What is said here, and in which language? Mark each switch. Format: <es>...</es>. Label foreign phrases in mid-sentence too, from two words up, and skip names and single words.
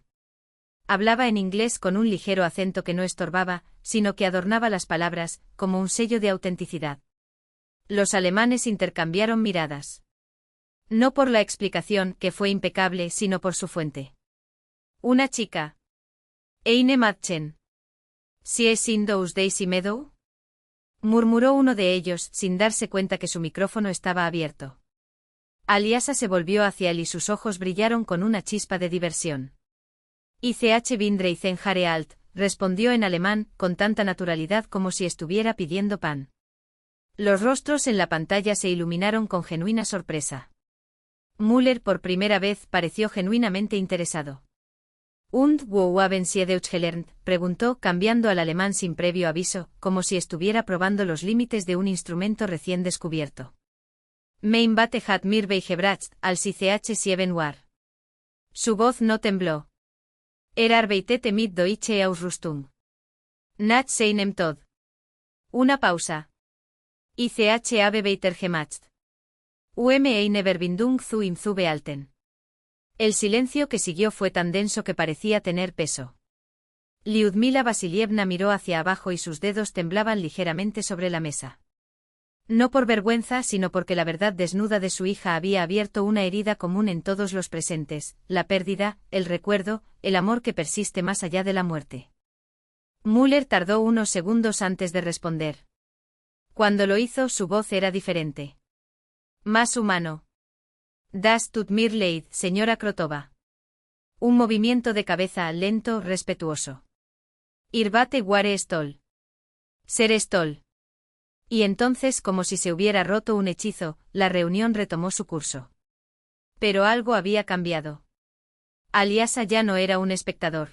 <es>Hablaba en inglés con un ligero acento que no estorbaba, sino que adornaba las palabras, como un sello de autenticidad. Los alemanes intercambiaron miradas. No por la explicación, que fue impecable, sino por su fuente. Una chica.</es> <de>Eine Mädchen. ¿Sie sind aus Daisy Meadow?</de> <es>Murmuró uno de ellos, sin darse cuenta que su micrófono estaba abierto. Alyasa se volvió hacia él y sus ojos brillaron con una chispa de diversión.</es> <de>Ich bin 13 Jahre alt,</de> <es>respondió en alemán, con tanta naturalidad como si estuviera pidiendo pan. Los rostros en la pantalla se iluminaron con genuina sorpresa. Müller por primera vez pareció genuinamente interesado.</es> <de>«Und wo haben Sie Deutsch gelernt?»,</de> <es>preguntó, cambiando al alemán sin previo aviso, como si estuviera probando los límites de un instrumento recién descubierto.</es> <de>«Mein Vater hat mir beigebracht, als ich 7 war».</de> <es>Su voz no tembló.</es> <de>Arbeitete mit Deutsche Ausrüstung. Nach seinem Tod.</de> <es>Una pausa.</es> <de>Ich habe weiter gemacht. Eine Verbindung zu ihm zu behalten.</de> <es>El silencio que siguió fue tan denso que parecía tener peso. Lyudmila Vasilievna miró hacia abajo y sus dedos temblaban ligeramente sobre la mesa. No por vergüenza, sino porque la verdad desnuda de su hija había abierto una herida común en todos los presentes, la pérdida, el recuerdo, el amor que persiste más allá de la muerte. Müller tardó unos segundos antes de responder. Cuando lo hizo, su voz era diferente. Más humano.</es> <de>Das tut mir leid,</de> <es>señora Krotova. Un movimiento de cabeza lento, respetuoso. Irvate ware stol. Ser stol. Y entonces, como si se hubiera roto un hechizo, la reunión retomó su curso. Pero algo había cambiado. Alyasa ya no era un espectador.</es>